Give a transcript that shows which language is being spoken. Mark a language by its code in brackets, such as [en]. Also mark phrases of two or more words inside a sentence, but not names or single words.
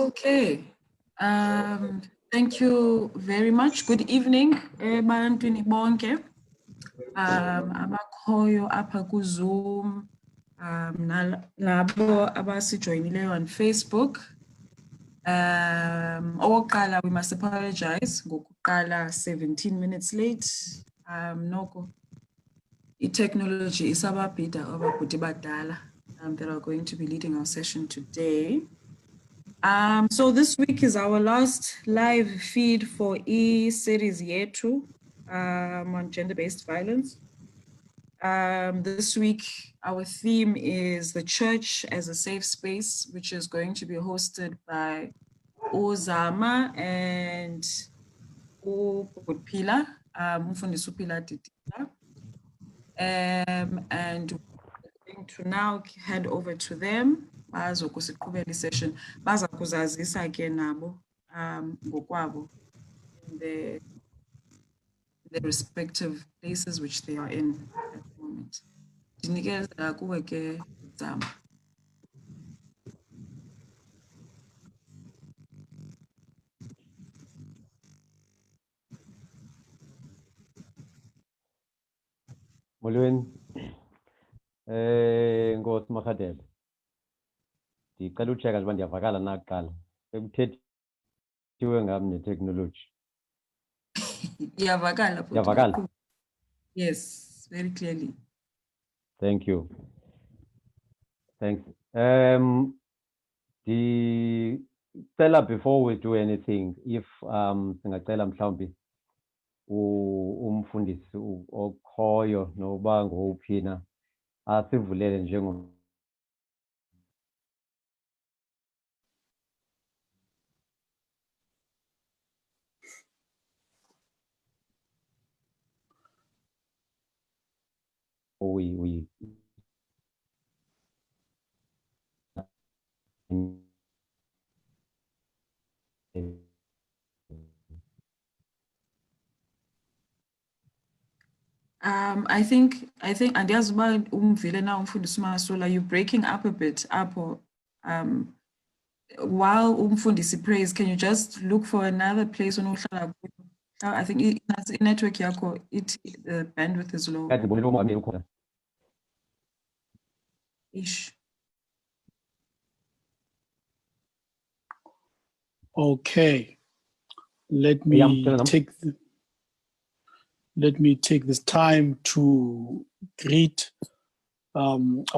[en] Okay. Thank you very much. Good evening, [xh] ebantwini bonke. Abakhoyo apha ku-Zoom, nabo abasijoyinileyo on Facebook. Okokuqala, [en] we must apologize ngokuqala 17 minutes late. [xh] Noko i-technology isababhida ababhuti badala [en] that are going to be leading our session today. So this week is our last live feed for series Yetu on gender-based violence. This week, our theme is the church as a safe space, which is going to be hosted by Zama and Phila Didiza. And we're going to now hand over to them. [xh] Session baza kuzazisa ke nabo ngokwabo [en] in the respective places which they are in at the moment. [xh] Ndinikeza kuwe ke Zama. Molweni, Nkosi Makhatele. Ndicela ucheka njengoba ndiyavakala nakuqala. Sekuthethiwe ngam ne-technology. Yavakala. [en] Yes, very clearly. Thank you. Thanks. [xh] Ndicela [en] before we do anything, [xh] if singacela mhlawumbi umfundisi okhoyo noba ngowuphina asivulele njengo we [en] I think [xh] andiyazi uba umvile na umfundisi uMasola, [en] you're breaking up a bit apho. While umfundisi prays, can you just look for another place on [xh] uhlala kuyo? [en] I think network yakho the bandwidth is low. Ish. Okay, let me take this time to greet our